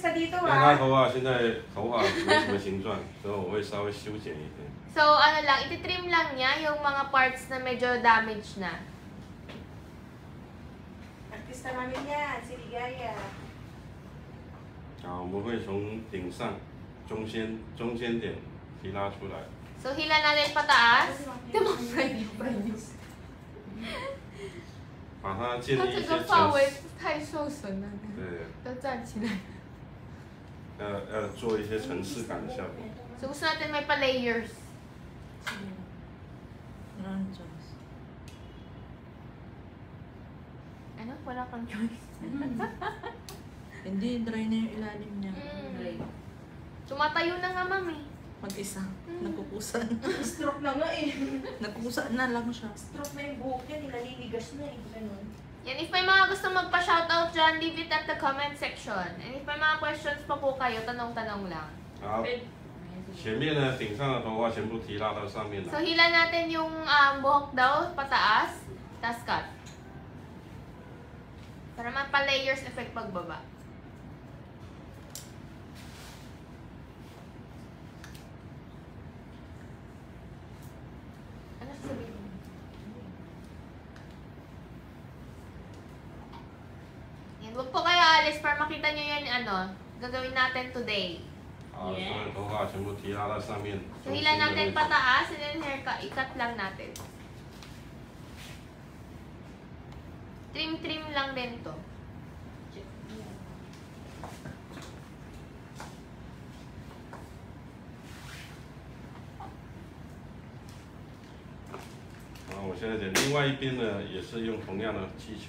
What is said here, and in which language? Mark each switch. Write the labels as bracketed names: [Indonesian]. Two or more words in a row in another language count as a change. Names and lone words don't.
[Filipino] dito [Chinese] 因为他头发现在头发没什么形状，所以我会稍微修剪一点。 [Filipino] So, ano lang, iti-trim lang niya yung mga parts na medyo damaged na. Artista namin yan, si Ligaya. [Chinese] 好，我们会从顶上中间点提拉出来。 [Filipino] So, hila natin pataas. [Chinese] 把它建立一些这个范围太受损了，对，都站起来。要做一些层次感的效果。 [Filipino] So, gusto natin may pa-layers. Ano? Wala kang choice. Hindi, dry na yung ilalim niya. Dry. Tumatayo na nga, mami. Mag-isa. Nagkukusan. Stroke na nga eh. Nagkukusan na lang siya. Stroke na yung buhok niya, nilaliligas na eh. Ganun. Yan, if may mga gusto magpa-shoutout dyan, [English] leave it at the comment section. And if [Filipino] may mga questions pa po kayo, tanong-tanong lang. [Chinese] 好，前面呢，顶上的头发全部提拉到上面 [Filipino] So, [Chinese] 来。 [Filipino] hila natin yung buhok daw, pataas, tas cut. Para mapa- [English] layers effect [Filipino] pagbaba. Ano sasabihin mo? Yan, huwag po kayo alis para makita nyo yan, ano, gagawin natin today. [Chinese] 好，所有头发全部提拉到上面。 [Filipino] So, hila natin pataas, [English] and then haircut, [Filipino] ikat lang natin. Trim-trim lang din to. [Chinese] 然后我现在剪另外一边呢，也是用同样的技巧。